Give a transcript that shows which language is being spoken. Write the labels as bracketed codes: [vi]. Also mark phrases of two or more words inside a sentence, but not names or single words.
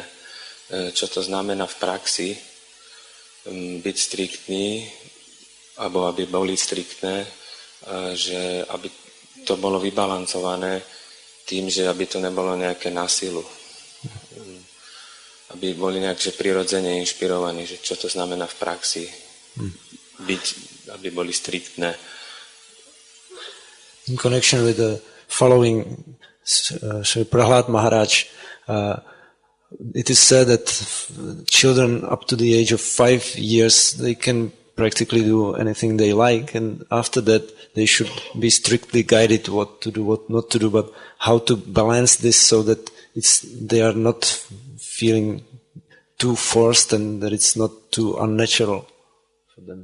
[sk] Čo to znamená v praxi byť striktný, alebo aby boli striktné, že aby to bolo vybalancované tým, že aby to nebolo nejaké násilu. Aby boli nejak prirodzene inšpirovaní, že čo to znamená v praxi byť, aby boli striktné. [en] In connection with the following Sri Prahlad Maharaj, it is said that children up to the age of 5 years, they can practically do anything they like, and after that they should be strictly guided what to do, what not to do, but how to balance this so that they are not feeling too forced and that it's not too unnatural for them.